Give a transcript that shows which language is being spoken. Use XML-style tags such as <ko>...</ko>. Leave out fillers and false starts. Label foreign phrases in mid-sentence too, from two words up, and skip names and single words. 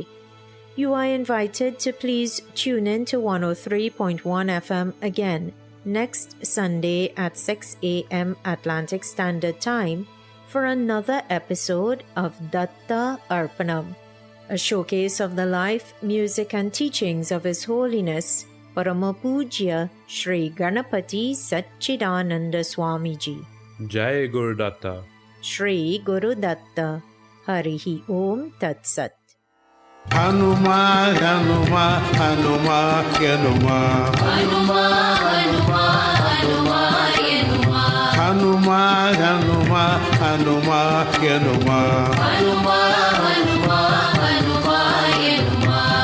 <en>You are invited to please tune in to 103.1 FM again next Sunday at 6 a.m. Atlantic Standard Time for another episode of Datta Arpanam, a showcase of the life, music and teachings of His Holiness Paramapujya Sri Ganapati Satchidananda Swamiji.</en> <sa>जय गुरु दत्त. श्री गुरु दत्त। हरिः ॐ तत् सत्. Hanuma, Hanuma, Hanuma, Yanuma. Hanuma, Hanuma, Hanuma, Yanuma. Hanuma, Hanuma, Hanuma, Yanuma. Hanuma, Hanuma, Hanuma, Yanuma.</sa>